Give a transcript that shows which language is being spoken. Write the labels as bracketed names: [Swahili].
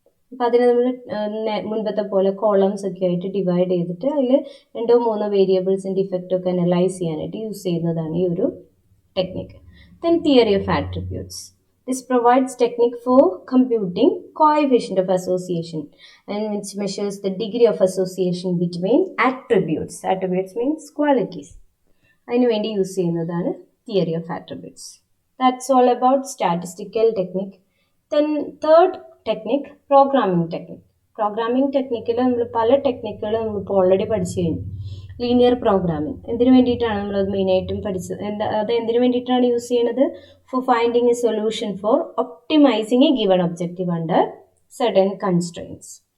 [Malayalam] അപ്പം അതിന് നമ്മൾ മുൻപത്തെ പോലെ കോളംസ് ഒക്കെ ആയിട്ട് ഡിവൈഡ് ചെയ്തിട്ട് അതിൽ 2-3 വേരിയബിൾസിൻ്റെ ഇഫക്റ്റൊക്കെ അനലൈസ് ചെയ്യാനായിട്ട് യൂസ് ചെയ്യുന്നതാണ് ഈ ഒരു technique. [English] Then theory of attributes. This provides technique for computing coefficient of association and which measures the degree of association between attributes. Attributes means qualities. [Malayalam] അതിനു വേണ്ടി യൂസ് ചെയ്യുന്നതാണ് theory of attributes. [English] That's all about statistical technique. Then third technique, programming technique. [Malayalam] Programming ടെക്നിക്കിൽ നമ്മൾ പല ടെക്നിക്കുകൾ നമ്മളിപ്പോൾ already പഠിച്ചു കഴിഞ്ഞു. Linear programming എന്തിനു വേണ്ടിയിട്ടാണ് നമ്മളത് മെയിനായിട്ടും പഠിച്ചത്, അത് എന്തിനു വേണ്ടിയിട്ടാണ് യൂസ് ചെയ്യുന്നത്? [English] For finding a solution for optimising a given objective under certain constraints.